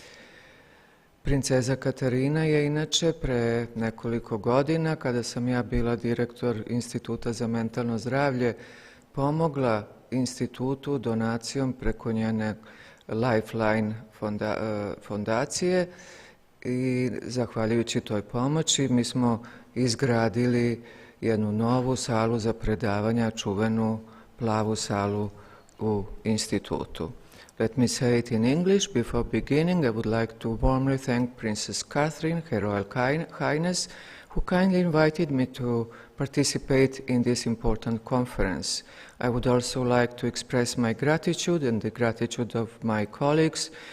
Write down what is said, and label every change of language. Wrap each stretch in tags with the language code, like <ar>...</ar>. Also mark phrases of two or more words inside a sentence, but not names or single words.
<sr>Princeza Katarina je inače pre nekoliko godina, kada sam ja bila direktor Instituta za mentalno zdravlje, pomogla institutu donacijom preko njene Lifeline fondacije i zahvaljujući toj pomoći mi smo izgradili jednu novu salu za predavanja, čuvenu plavu salu u institutu.</sr> <en>Let me say it in English. Before beginning, I would like to warmly thank Princess Catherine, Her Royal Highness, who kindly invited me to participate in this important conference. I would also like to express my gratitude and the gratitude of my colleagues</en>